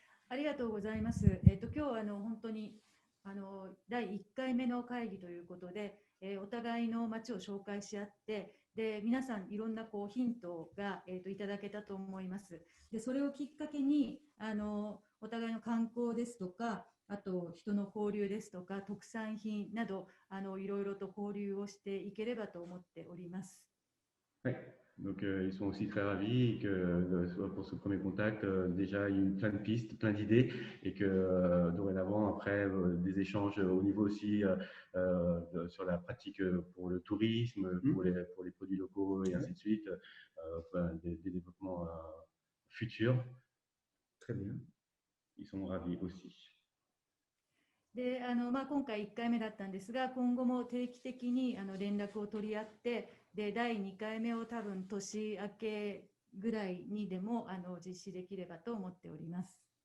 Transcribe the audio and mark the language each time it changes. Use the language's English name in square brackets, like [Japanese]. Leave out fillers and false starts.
[Japanese] ありがとうございます。今日は本当に第1回目の会議ということで、お互いの街を紹介し合って、で皆さんいろんなヒントが、いただけたと思います。でそれをきっかけにお互いの観光ですとか、あと人の交流ですとか、特産品などいろいろと交流をしていければと思っております。はい、 [French] Donc, ils sont aussi très ravis que pour ce premier contact, déjà, il y a eu plein de pistes, plein d'idées et que dorénavant, après, des échanges au niveau aussi sur la pratique pour le tourisme, pour les produits locaux et ainsi de suite, des développements futurs. Très bien. Ils sont ravis aussi. [Japanese] で今回1回目だったんですが、今後も定期的に連絡を取り合って、で第2回目を多分年明けぐらいにでも実施できればと思っております。